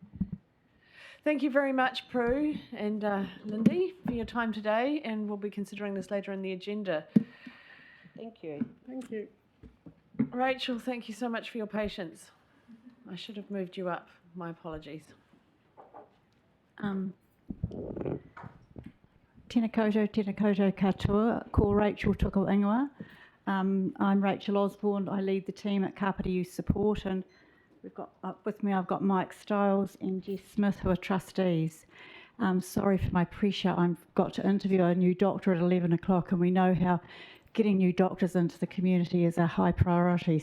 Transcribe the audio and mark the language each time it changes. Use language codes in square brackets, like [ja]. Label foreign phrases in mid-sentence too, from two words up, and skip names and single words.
[en] Thank you very much, Prue and Lindy, for your time today, and we'll be considering this later in the agenda. Thank you. Thank you. Rachel, thank you so much for your patience. I should have moved you up. My apologies. [mi] Tēnā koutou katoa, ko Rachel tuko ingoa. [en] I'm Rachel Osborne. I lead the team at Kāpiti Youth Support, and we've got with me, I've got Mike Stiles and Jess Smith, who are trustees. Sorry for my pressure. I've got to interview a new doctor at 11 o'clock, and we know how getting new doctors into the community is a high priority.